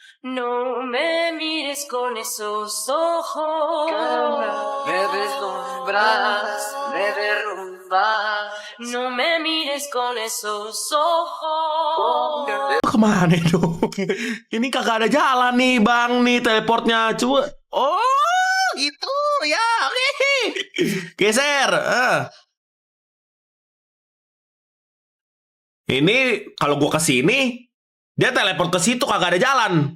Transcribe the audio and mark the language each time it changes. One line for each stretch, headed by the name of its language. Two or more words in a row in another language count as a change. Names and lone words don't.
Spanish: No me mires con esos ojos. Me deslumbras, me derrumbas. No me mires con esos ojos.
Indonesian: Kemana dong? Ini kagak ada jalan nih bang nih teleportnya. Coba. Oh gitu ya. Oke. Geser. Ini kalau gua kesini, dia teleport ke situ kagak ada jalan.